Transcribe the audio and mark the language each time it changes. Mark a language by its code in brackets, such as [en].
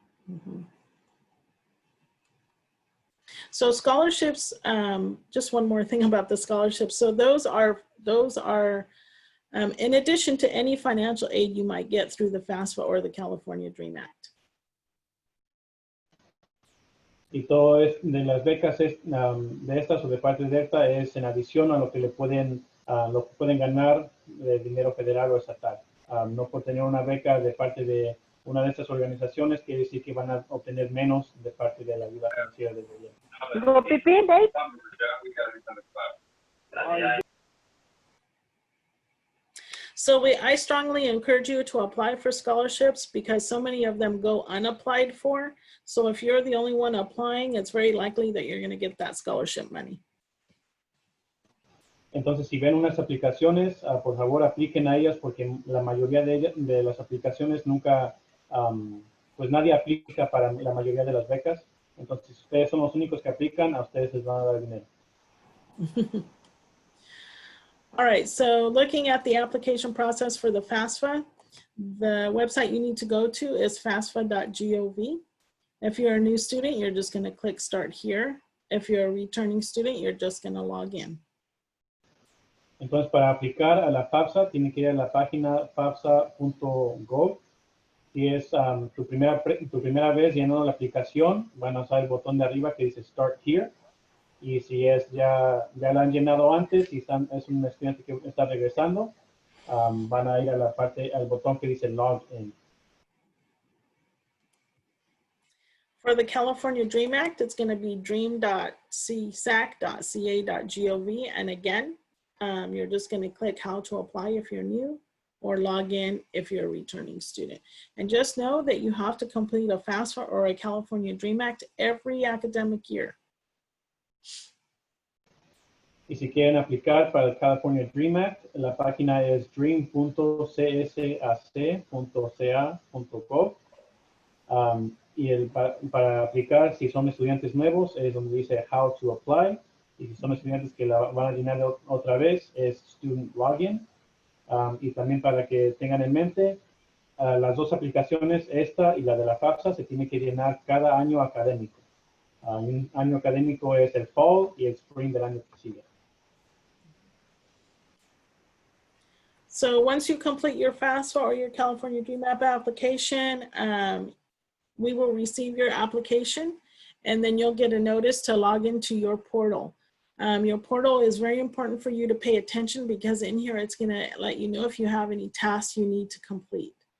[en] Mm-hmm. So scholarships, just one more thing about the scholarships. So those are in addition to any financial aid you might get through the FAFSA or the California Dream Act. [es] Y todo de las becas de estas o de parte de Delta es en adición a lo que pueden ganar de dinero federal o estatal. No por tener una beca de parte de una de estas organizaciones quiere decir que van a obtener menos de parte de la ayuda financiera del gobierno. [en] So I strongly encourage you to apply for scholarships because so many of them go unapplied for. So if you're the only one applying, it's very likely that you're going to get that scholarship money. [es] Entonces, si ven unas aplicaciones, por favor apliquen a ellas porque la mayoría de las aplicaciones nunca, pues nadie aplica para la mayoría de las becas. Entonces, si ustedes son los únicos que aplican, a ustedes les van a dar dinero. [en] All right, so looking at the application process for the FAFSA, the website you need to go to is fafsa.gov. If you're a new student, you're just going to click Start Here. If you're a returning student, you're just going to log in. [es] Entonces, para aplicar a la FAFSA, tienen que ir a la página fafsa.gov. Si es tu primera vez llenando la aplicación, van a usar el botón de arriba que dice Start Here. Y si ya la han llenado antes y es un estudiante que está regresando, van a ir a al botón que dice Log In. [en] For the California Dream Act, it's going to be dream.csac.ca.gov. And again, you're just going to click How to Apply if you're new or log in if you're a returning student. And just know that you have to complete a FAFSA or a California Dream Act every academic year. [es] Y si quieren aplicar para el California Dream Act, la página es dream.csac.ca.gov. Y para aplicar, si son estudiantes nuevos, es donde dice How to Apply. Y si son estudiantes que la van a llenar otra vez, es Student Login. Y también para que tengan en mente, las dos aplicaciones, esta y la de la FAFSA, se tiene que llenar cada año académico. Un año académico es el Fall y el Spring del año que sigue. [en] So once you complete your FAFSA or your California Dream App application, we will receive your application and then you'll get a notice to log into your portal. Your portal is very important for you to pay attention because in here it's gonna let you know if you have any tasks you need to complete.